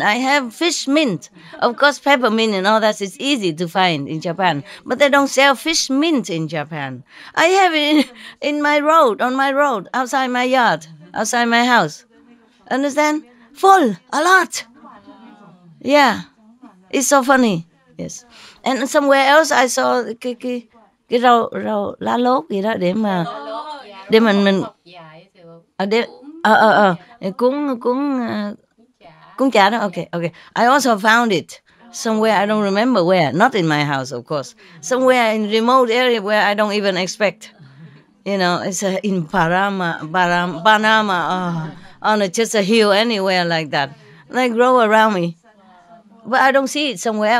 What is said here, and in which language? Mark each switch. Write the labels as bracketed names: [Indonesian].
[English] I have fish mint. Of course, peppermint and all that is easy to find in Japan. But they don't sell fish mint in Japan. I have it on my road, outside my yard, outside my house. Understand? Full, a lot. Yeah. It's so funny. Yes. And somewhere else I saw [Vietnamese] cái rau lá lốt gì đó để mình cuốn chả đó. [English] Okay. I also found it somewhere, I don't remember where, not in my house, of course. Somewhere in remote area where I don't even expect. You know, it's in Panama, on just a hill anywhere like that. They grow around me. But I don't see it somewhere.